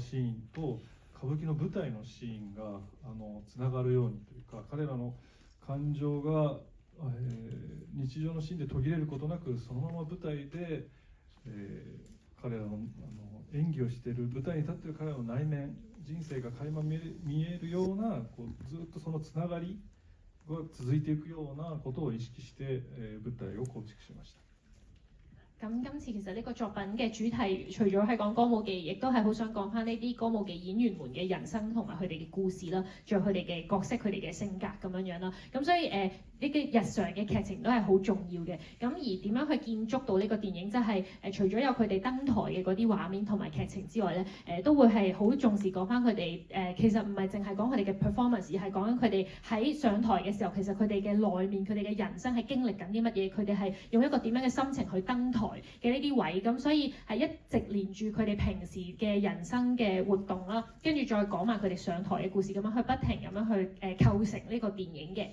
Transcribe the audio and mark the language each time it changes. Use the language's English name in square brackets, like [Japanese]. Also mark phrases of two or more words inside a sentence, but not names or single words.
[Japanese] シーンと歌舞伎の舞台のシーンがつながるようにというか、彼らの感情が日常のシーンで途切れることなくそのまま舞台で、彼らの演技をしている舞台に立っている彼らの内面人生が垣間見えるようなずっとそのつながりが続いていくようなことを意識して、舞台を構築しました。 [Cantonese] 咁今次其實呢個作品嘅主題，除咗係講歌舞伎，亦都係好想講翻呢啲歌舞伎演員們嘅人生同埋佢哋嘅故事啦，仲有佢哋嘅角色、佢哋嘅性格咁樣樣啦。咁所以呢啲日常嘅劇情都係好重要嘅。咁而點樣去建築到呢個電影，即係除咗有佢哋登台嘅嗰啲畫面同埋劇情之外咧，都會係好重視講翻佢哋其實唔係淨係講佢哋嘅 performance， 而係講緊佢哋喺上台嘅時候，其實佢哋嘅內面、佢哋嘅人生係經歷緊啲乜嘢，佢哋係用一個點樣嘅心情去登台嘅呢啲位，咁所以係一直連住佢哋平時嘅人生嘅活動啦，跟住再講埋佢哋上台嘅故事，咁樣去不停咁樣去構成呢個電影嘅。